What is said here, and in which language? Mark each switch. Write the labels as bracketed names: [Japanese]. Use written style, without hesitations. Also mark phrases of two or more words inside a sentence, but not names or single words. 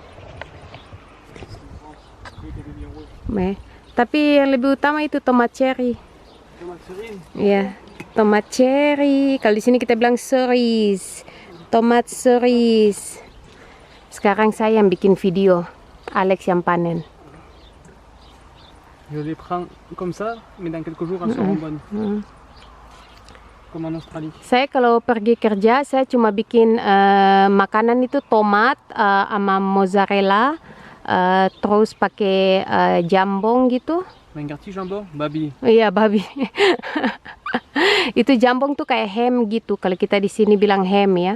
[Indonesian] Tapi yang lebih utama itu tomat cherry. Tomat cherry. Iya, tomat cherry. Kalau di sini kita bilang cerise. Tomat cerise. Sekarang saya yang bikin video, Alex yang panen. [French] Je les prends comme ça, mais dans quelques jours elles seront bonnes. Comme en Australie. [Indonesian] Saya kalau pergi kerja, saya cuma bikin makanan itu tomat sama mozzarella, terus pakai jambong gitu. Mengerti jambon? Babi. Iya, babi. Itu jambong tuh kayak ham gitu. Kalau kita di sini bilang ham ya.